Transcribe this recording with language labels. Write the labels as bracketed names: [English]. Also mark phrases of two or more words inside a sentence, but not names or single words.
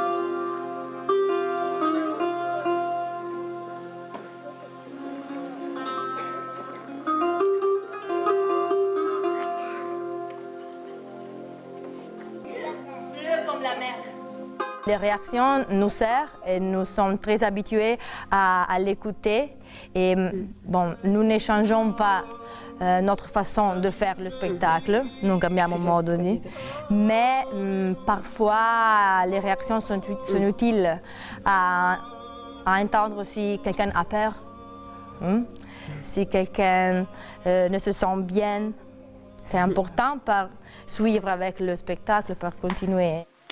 [French] Les réactions nous servent et nous sommes très habitués à l'écouter. Et bon, nous n'échangeons pas notre façon de faire le spectacle, nous [Italian] cambiamo modo di, [French] mais parfois les réactions sont utiles à entendre si quelqu'un a peur, si quelqu'un ne se sent bien. C'est important pour suivre avec le spectacle, pour continuer.